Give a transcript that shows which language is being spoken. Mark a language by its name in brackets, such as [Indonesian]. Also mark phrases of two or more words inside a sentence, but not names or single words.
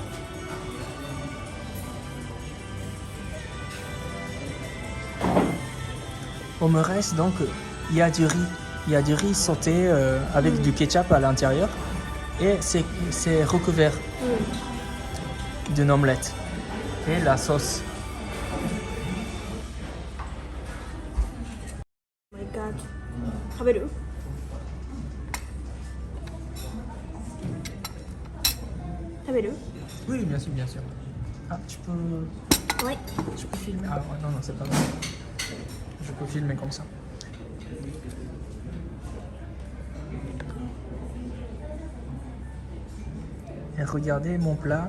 [French] Omurice, donc il y a du riz sauté avec du ketchup à l'intérieur et c'est recouvert d'une omelette et la sauce. [English] Oh my god. [Japanese] 食べる？ 食べる？ [French] Oui, bien sûr, bien sûr. Ah, tu peux Ouais. filmer. Ah ouais, non, c'est pas grave. Je peux filmer comme ça. Et regardez mon plat.